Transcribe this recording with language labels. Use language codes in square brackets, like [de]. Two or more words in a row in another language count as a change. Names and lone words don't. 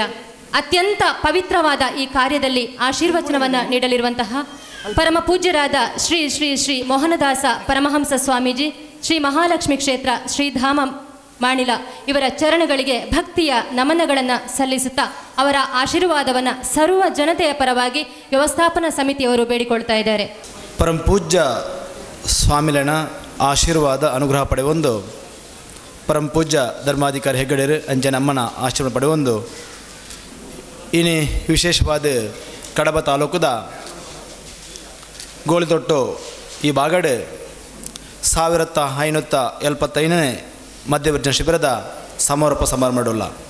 [kn] ಅತ್ಯಂತ ಪವಿತ್ರವಾದ ಈ ಕಾರ್ಯದಲ್ಲಿ ಆಶೀರ್ವಚನವನ್ನು ನೀಡಲಿರುವಂತಹ ಪರಮ ಪೂಜ್ಯರಾದ ಶ್ರೀ ಶ್ರೀ ಶ್ರೀ ಮೋಹನದಾಸ ಪರಮಹಂಸ ಸ್ವಾಮೀಜಿ, ಶ್ರೀ ಮಹಾಲಕ್ಷ್ಮಿ ಕ್ಷೇತ್ರ ಶ್ರೀಧಾಮ ಮಾಣಿಲ ಇವರ ಚರಣಗಳಿಗೆ ಭಕ್ತಿಯ ನಮನಗಳನ್ನು ಸಲ್ಲಿಸುತ್ತಾ ಅವರ ಆಶೀರ್ವಾದವನ್ನು ಸರ್ವ ಜನತೆಯ ಪರವಾಗಿ ವ್ಯವಸ್ಥಾಪನಾ ಸಮಿತಿಯವರು ಬೇಡಿಕೊಳ್ತಾ ಇದ್ದಾರೆ. [tcy] ಪರಮ ಪೂಜ್ಯ ಸ್ವಾಮಿಲನ ಆಶೀರ್ವಾದ ಅನುಗ್ರಹ ಪಡೆಯೊಂದು, ಪರಮ ಪೂಜ್ಯ ಧರ್ಮಾಧಿಕಾರಿ ಹೆಗ್ಗಡೆರು ಅಂಚೆ ನಮ್ಮನ ಆಶೀರ್ವಾದ ಪಡೆಯೊಂದು. [kn] ಇನ್ನು ವಿಶೇಷವಾದ ಕಡಬ ತಾಲೂಕದ ಗೋಳಿತೊಟ್ಟು ಈ ಬಾಗಡೆ 1575ನೇ ಮಧ್ಯವರ್ಜನ ಶಿಬಿರದ ಸಮಾರೋಪ ಸಮಾರಂಭ ಮಾಡೋಲ್ಲ.